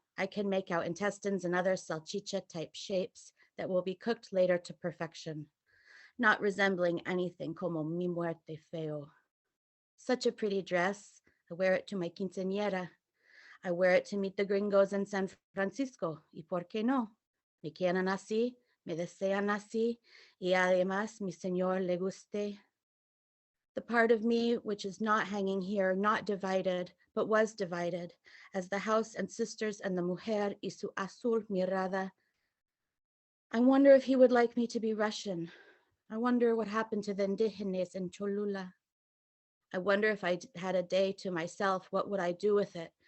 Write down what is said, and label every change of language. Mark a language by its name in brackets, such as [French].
[English] I can make out intestines and other salchicha-type shapes that will be cooked later to perfection, not resembling anything [Spanish] como mi muerte feo. [English] Such a pretty dress. I wear it to my quinceañera. I wear it to meet the gringos in San Francisco. [Spanish] ¿Y por qué no? Me quieren así, me desean así, y además mi señor le guste. [English] The part of me which is not hanging here, not divided, but was divided, as the house and sisters and the [Spanish] mujer y su azul mirada. [English] I wonder if he would like me to be Russian. I wonder what happened to the indígenas in Cholula. I wonder if I had a day to myself, what would I do with it?